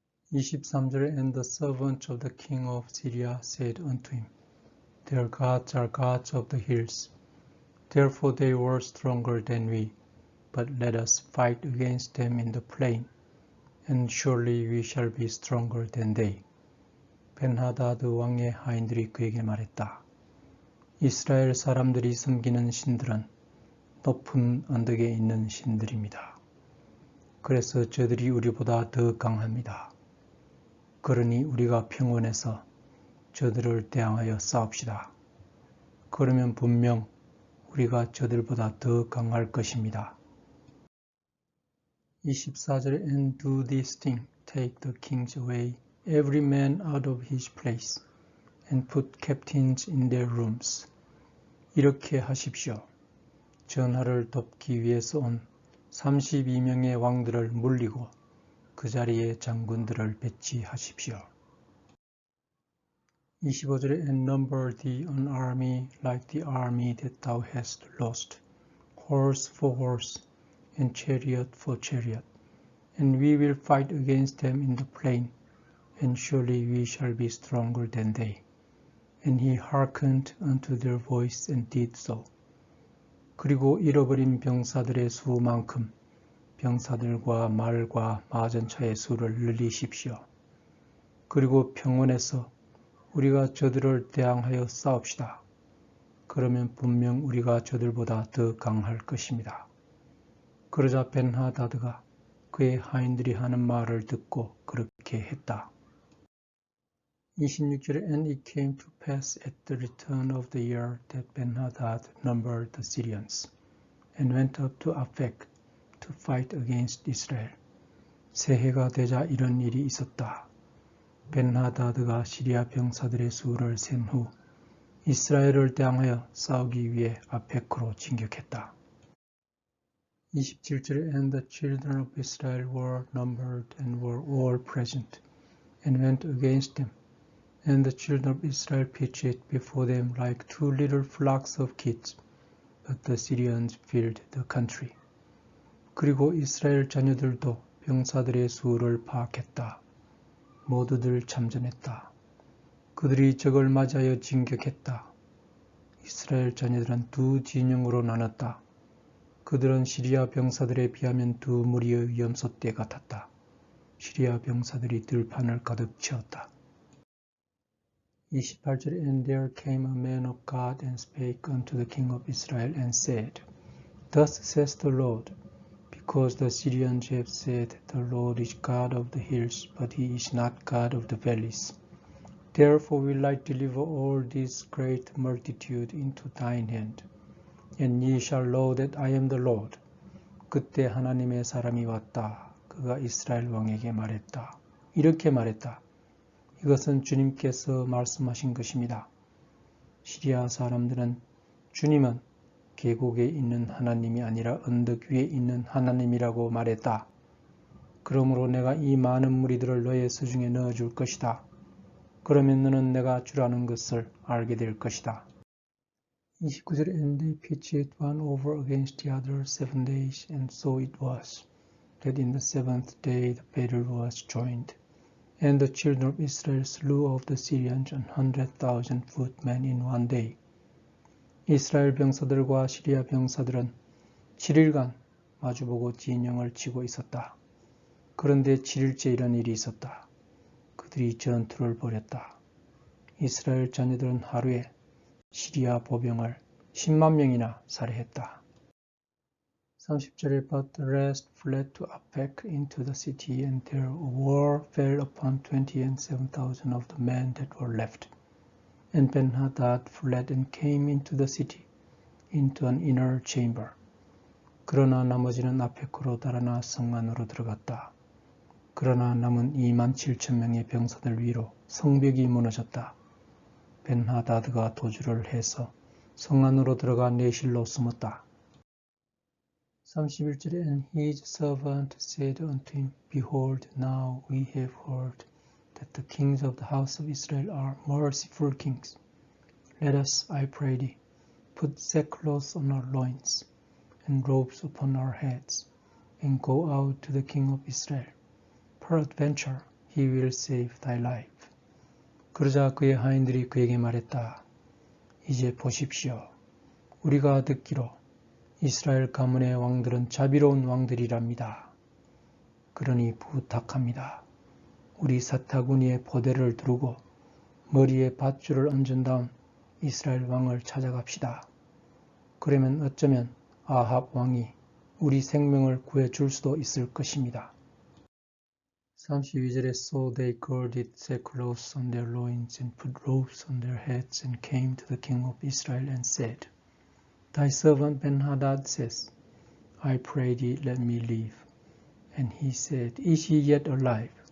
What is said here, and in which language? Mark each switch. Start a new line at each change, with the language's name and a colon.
Korean: 23절
English: And the servant of the king of Syria said unto him, Their gods are gods of the hills. Therefore they were stronger than we. But let us fight against them in the plain, and surely we shall be stronger than they.
Korean: 벤하다드 왕의 하인들이 그에게 말했다. 이스라엘 사람들이 섬기는 신들은 높은 언덕에 있는 신들입니다. 그래서 저들이 우리보다 더 강합니다. 그러니 우리가 평원에서 저들을 대항하여 싸웁시다. 그러면 분명 우리가 저들보다 더 강할 것입니다. 24절
English: And do this thing, take the kings away, every man out of his place, and put captains in their rooms.
Korean: 이렇게 하십시오. 전하를 돕기 위해서 온 32명의 왕들을 물리고 그 자리에 장군들을 배치하십시오. 25절에
English: And number thee an army like the army that thou hast lost, horse for horse, and chariot for chariot, and we will fight against them in the plain, and surely we shall be stronger than they. And he hearkened unto their voice and did so.
Korean: 그리고 잃어버린 병사들의 수만큼 병사들과 말과 마전차의 수를 늘리십시오. 그리고 평원에서 우리가 저들을 대항하여 싸웁시다. 그러면 분명 우리가 저들보다 더 강할 것입니다. 그러자 벤하다드가 그의 하인들이 하는 말을 듣고 그렇게 했다. 26절에
English: And it came to pass at the return of the year that Ben-Hadad numbered the Syrians, and went up to Aphek to fight against Israel.
Korean: 새해가 되자 이런 일이 있었다. 벤하다드가 시리아 병사들의 수를 센 후 이스라엘을 대항하여 싸우기 위해 아펙으로 진격했다. 27절에
English: And the children of Israel were numbered and were all present, and went against them. And the children of Israel pitched before them like two little flocks of kids, but the Syrians filled the country.
Korean: 그리고 이스라엘 자녀들도 병사들의 수를 파악했다. 모두들 참전했다. 그들이 적을 맞이하여 진격했다. 이스라엘 자녀들은 두 진영으로 나눴다. 그들은 시리아 병사들에 비하면 두 무리의 염소떼 같았다. 시리아 병사들이 들판을 가득 채웠다. 28절에
English: And there came a man of God and spake unto the king of Israel and said, Thus says the Lord, because the Syrians have said, The Lord is God of the hills, but he is not God of the valleys. Therefore will I deliver all this great multitude into thine hand, and ye shall know that I am the Lord.
Korean: 그때 하나님의 사람이 왔다. 그가 이스라엘 왕에게 말했다. 이렇게 말했다. 이것은 주님께서 말씀하신 것입니다. 시리아 사람들은 주님은 계곡에 있는 하나님이 아니라 언덕 위에 있는 하나님이라고 말했다. 그러므로 내가 이 많은 무리들을 너의 수중에 넣어줄 것이다. 그러면 너는 내가 주라는 것을 알게 될 것이다. 29절에
English: And they pitched one over against the other 7 days, and so it was, that in the 7th day the battle was joined. And the children of Israel slew of the Syrians 100,000 footmen in one day.
Korean: 이스라엘 병사들과 시리아 병사들은 7일간 마주보고 진영을 치고 있었다. 그런데 7일째 이런 일이 있었다. 그들이 전투를 벌였다. 이스라엘 자녀들은 하루에 시리아 보병을 10만 명이나 살해했다. 30절에
English: But the rest fled to Aphek into the city, and there a war fell upon 27,000 of the men that were left. And Ben-Hadad fled and came into the city, into an inner chamber.
Korean: 그러나 나머지는 아펙으로 달아나 성 안으로 들어갔다. 그러나 남은 27,000명의 병사들 위로 성벽이 무너졌다. 벤하다드가 도주를 해서 성 안으로 들어가 내실로 숨었다. 31절에
English: And his servant said unto him, Behold, now we have heard that the kings of the house of Israel are merciful kings. Let us, I pray thee, put sackcloth on our loins, and robes upon our heads, and go out to the king of Israel. Peradventure, he will save thy life.
Korean: 그러자 그의 하인들이 그에게 말했다. 이제 보십시오. 우리가 듣기로 이스라엘 가문의 왕들은 자비로운 왕들이랍니다. 그러니 부탁합니다. 우리 사타구니에 보대를 두르고 머리에 밧줄을 얹은 다음 이스라엘 왕을 찾아갑시다. 그러면 어쩌면 아합 왕이 우리 생명을 구해줄 수도 있을 것입니다. 32절에
English: So they girded sackcloths on their loins and put robes on their heads and came to the king of Israel and said, Thy servant Ben-Hadad says, I pray thee, let me live. And he said, Is he yet alive?